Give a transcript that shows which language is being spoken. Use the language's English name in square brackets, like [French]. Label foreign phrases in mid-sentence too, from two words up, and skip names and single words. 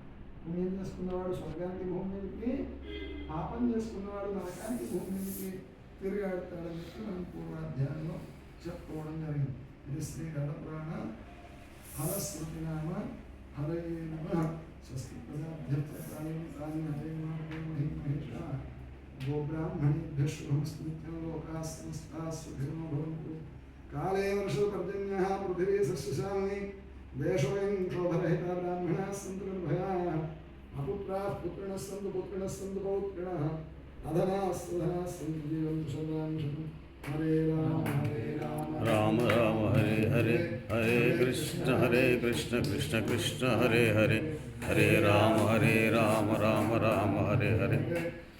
[Telugu] పుణ్యం చేసుకున్నవాడు స్వర్గానికి భూమి మీదకి, పాపం చేసుకున్నవాడు నరకానికి భూమి మీదకి తిరిగాడతాడని చెప్పి మనం పూర్వాధ్యాయంలో చెప్పుకోవడం జరిగింది. [Sanskrit] ఇది శ్రీ గణపురాణ ఫలశ్రుతి నామ హరయే నమః. స్వస్తి ప్రజాభ్యర్థ గోబ్రాహ్మణేభ్యः శుభమస్తు నిత్యం లోకాः సమస్తాः సుఖినో భవంతు. కాలే వర్షపర్జన్యः పృథివీ సస్యశాలినీ దేశోऽयं क्षोभरहितः ब्राह्मणाः सन्तु निर्भयाः. अपुत्राः पुत्रिणः सन्तु पुत्रिणः सन्तु पौत्रिणः अधनाः सुधनाः सन्तु जीवन्तु शतां शतं. हरे राम राम राम हरे हरे हरे कृष्ण कृष्ण कृष्ण हरे हरे हरे राम राम राम हरे हरे.